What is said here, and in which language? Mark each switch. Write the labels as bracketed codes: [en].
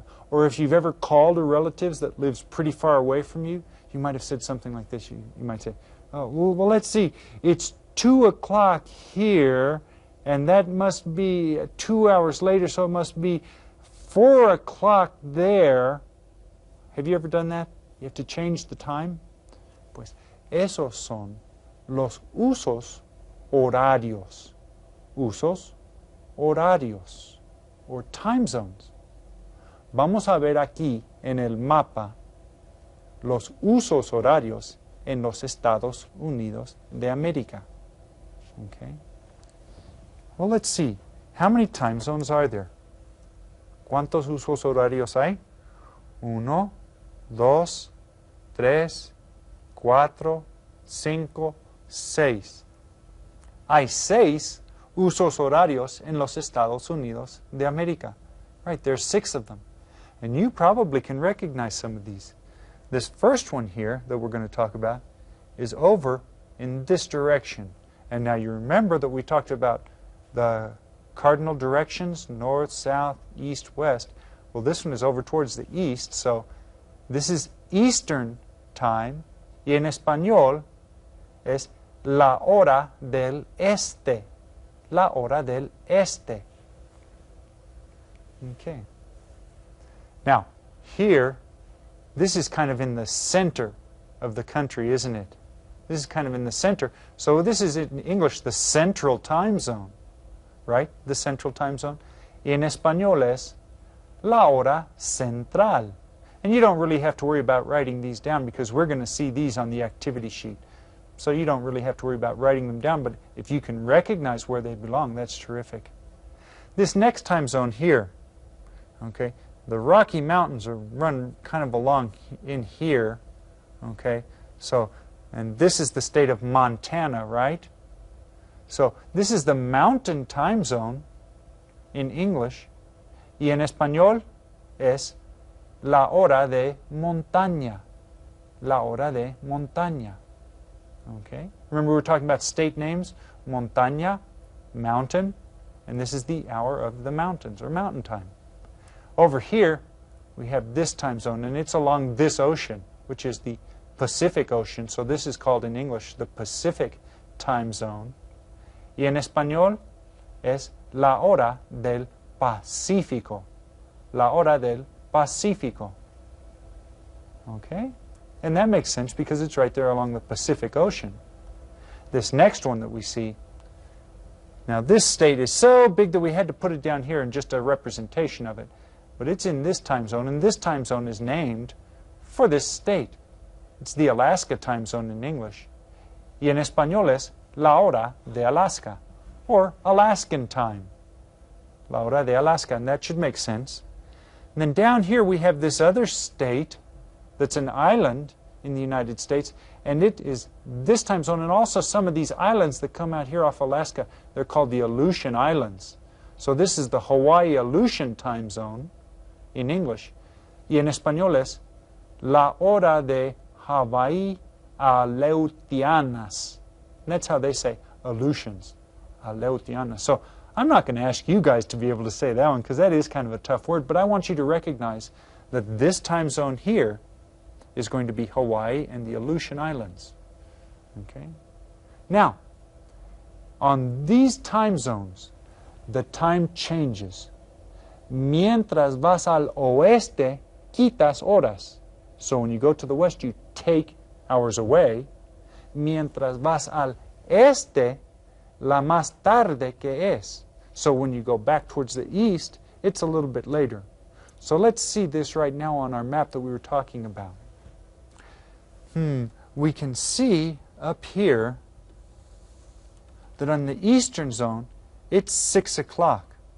[en] Or if you've ever called a relative that lives pretty far away from you, you might have said something like this. You might say, "Oh, well, let's see. It's 2 o'clock here, and that must be 2 hours later, so it must be 4 o'clock there." Have you ever done that? You have to change the time. [es] Pues esos son los usos horarios. Usos horarios, [en] or time zones. [es] Vamos a ver aquí en el mapa los usos horarios en los Estados Unidos de América. [en] Okay. Well, let's see. How many time zones are there? [es] ¿Cuántos usos horarios hay? 1, 2, 3, 4, 5, 6. Hay 6 usos horarios en los Estados Unidos de América. [en] Right, there's 6 of them. And you probably can recognize some of these. This first one here that we're going to talk about is over in this direction. And now you remember that we talked about the cardinal directions, north, south, east, west. Well, this one is over towards the east, so this is Eastern time, [es] y en español es la hora del este. La hora del este. [en] Okay. Now, here, this is kind of in the center of the country, isn't it? This is kind of in the center. So this is in English the central time zone, right? The central time zone. [es] Y en español es la hora central. [en] And you don't really have to worry about writing these down because we're going to see these on the activity sheet. So you don't really have to worry about writing them down, but if you can recognize where they belong, that's terrific. This next time zone here, okay, the Rocky Mountains are run kind of along in here, okay, so, and this is the state of Montana, right? So this is the mountain time zone in English, [es] y en español es la hora de montaña, la hora de montaña. [en] Okay? Remember we were talking about state names? Montaña, mountain, and this is the hour of the mountains, or mountain time. Over here, we have this time zone, and it's along this ocean, which is the Pacific Ocean. So this is called in English the Pacific time zone. [es] Y en español es la hora del Pacífico. La hora del Pacífico. Okay? [en] And that makes sense because it's right there along the Pacific Ocean. This next one that we see, now this state is so big that we had to put it down here in just a representation of it. But it's in this time zone, and this time zone is named for this state. It's the Alaska time zone in English. [es] Y en español es la hora de Alaska, [en] or Alaskan time. [es] La hora de Alaska, [en] and that should make sense. And then down here we have this other state that's an island in the United States, and it is this time zone, and also some of these islands that come out here off Alaska, they're called the Aleutian Islands. So this is the Hawaii Aleutian time zone in English. [es] Y en español es la hora de Hawaii Aleutianas. [en] And that's how they say Aleutians, Aleutianas. So I'm not going to ask you guys to be able to say that one because that is kind of a tough word, but I want you to recognize that this time zone here is going to be Hawaii and the Aleutian Islands. Okay? Now, on these time zones, the time changes. [es] Mientras vas al oeste, quitas horas. [en] So when you go to the west, you take hours away. [es] Mientras vas al este, la más tarde que es. [en] So when you go back towards the east, it's a little bit later. So let's see this right now on our map that we were talking about. We can see up here that on the eastern zone, it's 6 o'clock.